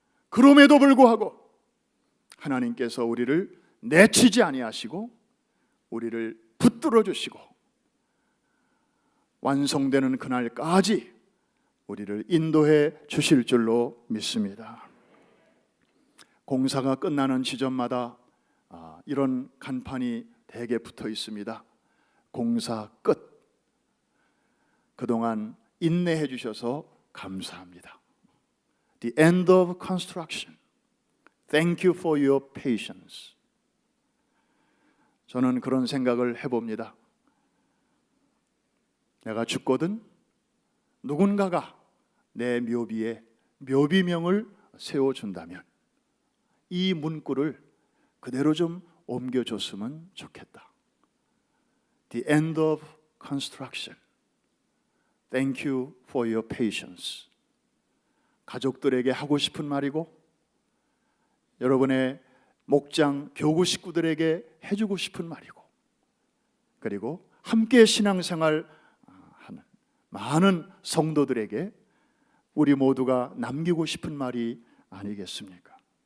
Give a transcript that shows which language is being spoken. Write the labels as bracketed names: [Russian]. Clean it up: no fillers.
[Korean] 그럼에도 불구하고 하나님께서 우리를 내치지 아니하시고 우리를 붙들어 주시고 완성되는 그날까지 우리를 인도해 주실 줄로 믿습니다. 공사가 끝나는 지점마다 이런 간판이 대개 붙어 있습니다. 공사 끝. 그동안 인내해 주셔서 감사합니다. [English] The end of construction. Thank you for your patience. [Korean] 저는 그런 생각을 해봅니다. 내가 죽거든 누군가가 내 묘비에 묘비명을 세워준다면 이 문구를 그대로 좀 옮겨줬으면 좋겠다. [English] The end of construction. Thank you for your patience. [Korean] 가족들에게 하고 싶은 말이고 여러분의 목장 교구 식구들에게 해주고 싶은 말이고 그리고 함께 신앙생활 하는 많은 성도들에게 우리 모두가 남기고 싶은 말이 아니겠습니까?